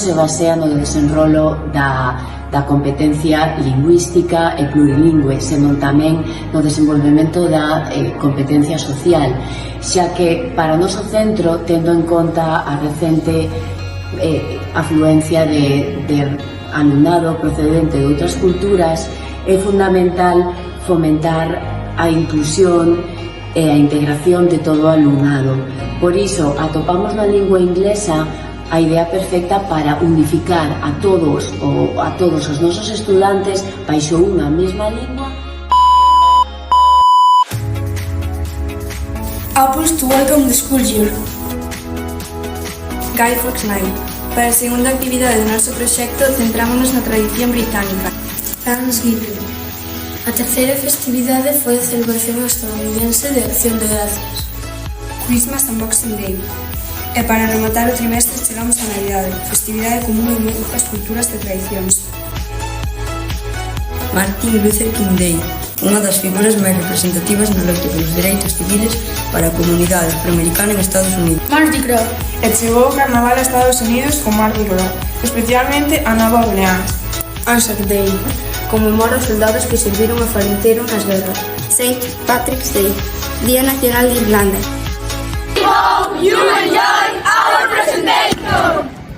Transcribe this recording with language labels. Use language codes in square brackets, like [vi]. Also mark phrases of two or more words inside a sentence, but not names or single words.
[gl] se basea no desenrolo da competencia lingüística e plurilingüe, senón tamén no desenvolvemento da competencia social, xa que para o noso centro, tendo en conta a recente afluencia de alumnado procedente de outras culturas, é fundamental fomentar a inclusión e a integración de todo o alumnado. Por iso, atopamos na lingua inglesa a idea perfecta para unificar a todos os nosos estudantes baixo unha mesma lingua. [en] Apples to welcome the school year. Guy Fawkes Night. [gl] Para a segunda actividade do noso proxecto centrámonos na tradición británica. Thanksgiving. A terceira festividade foi a celebración estadounidense de Acción de Gracias. [en] Christmas and Boxing Day. [gl] E para rematar o trimestre chegamos a Navidade, festividade común en moitas culturas e tradicións. Martin Luther King Day, unha das figuras máis representativas na loita polos dereitos civiles para a comunidade afroamericana en Estados Unidos. Mardi Gras. E chegou o carnaval a Estados Unidos con Mardi Gras, especialmente a Nova Orleans. Anzac Day. Conmemora os soldados que serviron e faleceron nas guerras. St. Patrick's Day, Día Nacional de Irlanda. [en] We hope you enjoy our presentation!